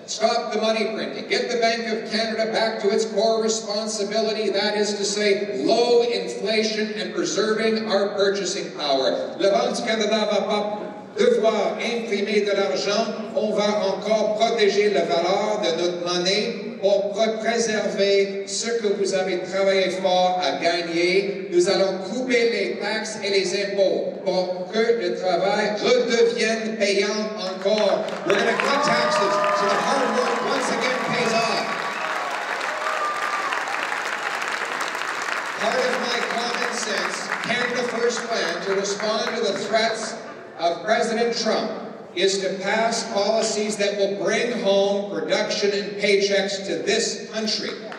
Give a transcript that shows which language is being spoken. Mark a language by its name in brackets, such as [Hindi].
[English] Stop the money printing. Get the Bank of Canada back to its core responsibility, that is to say, low inflation and preserving our purchasing power. [French] Le Banque du Canada va pas devoir imprimer de l'argent. On va encore protéger la valeur de notre monnaie pour préserver ce que vous avez travaillé fort à gagner. Nous allons couper les taxes et les impôts pour que le travail redevienne payant encore. [English] We're going to cut taxes so the hard work once again pays off. Part of my common sense, Canada First plan to respond to the threats of President Trump is to pass policies that will bring home production and paychecks to this country.